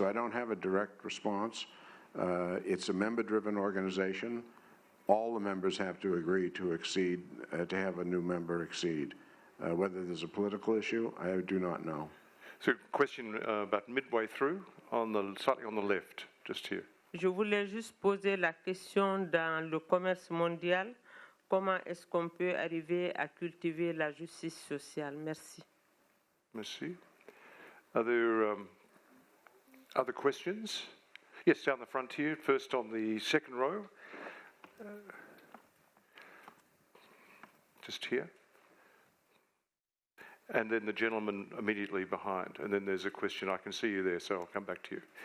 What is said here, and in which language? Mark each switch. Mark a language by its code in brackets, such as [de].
[en] So I don't have a direct response. It's a member-driven organization. All the members have to agree to accede, to have a new member accede. Whether there's a political issue, I do not know. So, question about midway through, slightly on the left, just here. [fr] Je voulais juste poser la question dans le commerce mondial, comment est-ce qu'on peut arriver à cultiver la justice sociale? Merci. Merci. [en] Are there other questions? Yes, down the front here, first on the second row. Just here. And then the gentleman immediately behind. And then there's a question. I can see you there, so I'll come back to you.